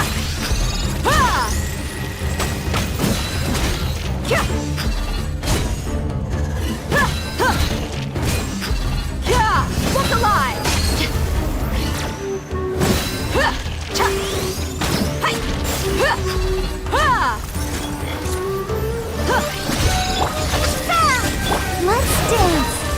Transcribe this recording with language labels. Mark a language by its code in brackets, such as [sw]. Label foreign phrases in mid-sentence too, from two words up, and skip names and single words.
[en] Ha! Kya! Ha! Ha! Kya! Look alive! Ha! Cha! Hi! Ha! Ha! Let's dance!